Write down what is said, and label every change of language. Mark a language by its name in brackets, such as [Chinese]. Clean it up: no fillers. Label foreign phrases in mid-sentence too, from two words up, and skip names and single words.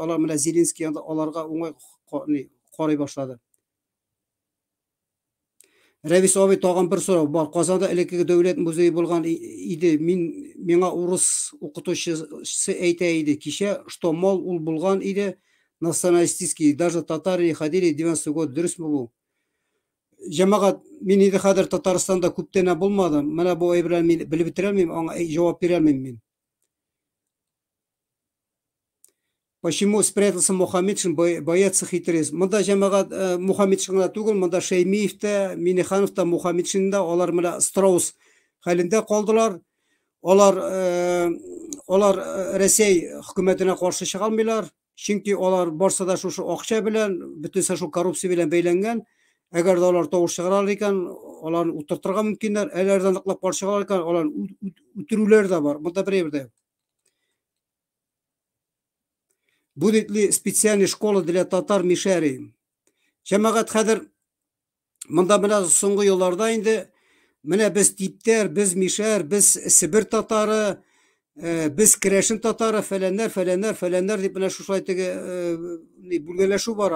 [Tatar] Алар менә Зеленский аларга уңай карый башлады. Рәвис абый, тагын бер сорау бар. Казанда элекке дәүләт музее булган иде. Миңа урыс укытучысы әйтә иде кичә, [Russian] что мол [Tatar] ул булган иде, националистический, [Russian] даже татары ходили 90 год. [Tatar] Дөресме бу? Җәмәгать, мин инде хәзер Татарстанда күптән булмадым. Менә бу әйберләрне мин белеп бетерә алмыйм, аңа җавап бирә алмыйм мин. [Russian] Почему спрятался Мухаммедшин, боятся хитрец? [Tatar] Монда җәмәгать Мухаммедшинга түгел, монда Шәймиев тә, Миннеханов та, Мухаммедшин да, алар менә Страус хәлендә калдылар. Алар Рәсәй хөкүмәтенә каршы чыга алмыйлар, чөнки алар барса да шушы акча белән, бөтенсә шу коррупция белән бәйләнгән. Әгәр дә алар тавыш чыгаралар икән, аларны утыртырга мөмкиннәр, әләрдән ныклап каршы чыгалар икән, аларны үтерүләр дә бар. Монда берәр. [Russian] Будет ли специальная школа для татар Мишәри? [Tatar] Җәмәгать, хәзер монда менә соңгы елларда инде менә без типтәр, без Мишәр, без Сибир татары, без Керәшен татары, фәләннәр дип менә шулай теге бүлгәләшү бара.